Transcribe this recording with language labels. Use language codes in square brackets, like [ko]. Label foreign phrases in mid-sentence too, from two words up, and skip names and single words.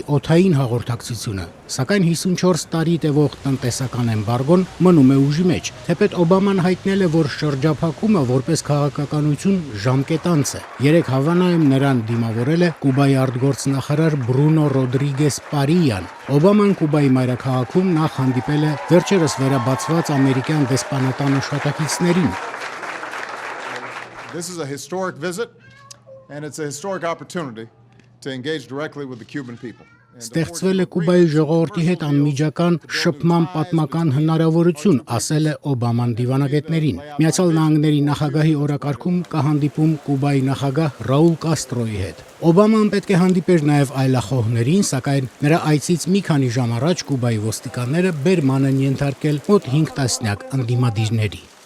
[hy] օդային հաղորդակցությունը։ Սակայն 54 տարի տևող տնտեսական էմբարգոն մնում է ուժի մեջ։ Թեպետ Օբաման հայտնել է, որ շրջափակումը որպես քաղաքականություն ժամկետանց է։ Երեք Հավանայում նրան դիմավորել է Կուբայի արտգործնախարար Բրունո Ռոդրիգես Պարիան։ Օբաման Կուբայի մայրաքաղաքում նախ հանդիպել է վերջերս վերաբացված ամերիկյան դեսպանատան աշխատակիցներին։ [en] This is a historic visit and it's a historic opportunity to engage directly with the Cuban people. [hy] Ստեղծվել է Կուբայի ժողովրդի հետ անմիջական շփման պատմական հնարավորություն, ասել է Օբաման դիվանագետներին։ Միացյալ Նահանգների նախագահի օրակարգում կհանդիպում Կուբայի նախագահ Ռաուլ Կաստրոյի հետ։ Օբաման պետք է հանդիպեր նաև այլախոհներին, սակայն նրա այցից մի քանի ժամ առաջ Կուբայի ոստիկանները բերման են ենթարկել մոտ 5 տասնյակ ընդդիմադիրների։